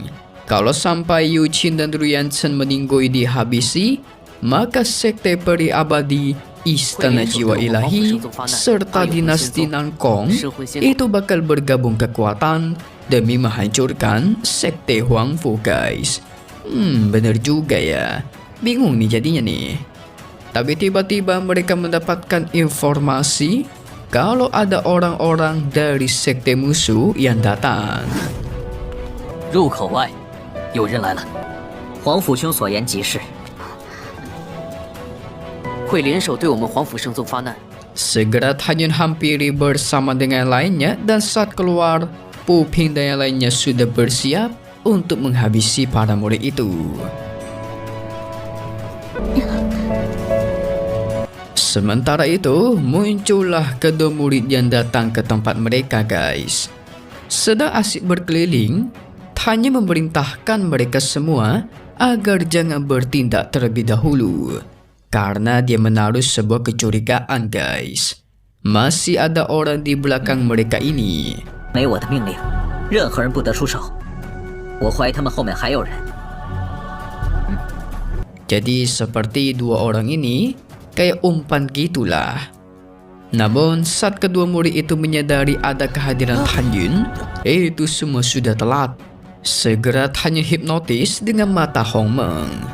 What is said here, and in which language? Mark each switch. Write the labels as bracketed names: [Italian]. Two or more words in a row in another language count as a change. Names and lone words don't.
[Indonesian] Kalau sampai Yuqin dan Ruyan Chen meninggoy dihabisi, maka sekte peri abadi, Istana Jiwa Ilahi, serta dinasti Nan Gong itu bakal bergabung kekuatan demi menghancurkan sekte Huangfu guys. Bener juga ya. Bingung nih jadinya nih. Tapi tiba-tiba mereka mendapatkan informasi kalau ada orang-orang dari sekte musuh yang datang. [Chinese] 入口外，有人来了。皇甫兄所言极是。会联手对我们皇府圣宗发难。 [Indonesian] Segera Tanyun hampiri bersama dengan lainnya dan saat keluar, Puping dan yang lainnya sudah bersiap untuk menghabisi para murid itu. Sementara itu, muncullah kedua murid yang datang ke tempat mereka guys. Sedang asik berkeliling, Tanya memerintahkan mereka semua agar jangan bertindak terlebih dahulu. Karena dia menaruh sebuah kecurigaan guys. Masih ada orang di belakang mereka ini. [Chinese] 没我的命令，任何人不得出手。我怀疑他们后面还有人。 [Indonesian] Jadi seperti dua orang ini kayak umpan gitulah. Namun saat kedua murid itu menyadari ada kehadiran Tanyun, itu semua sudah telat. Segera Tanyun hipnotis dengan mata Hongmeng.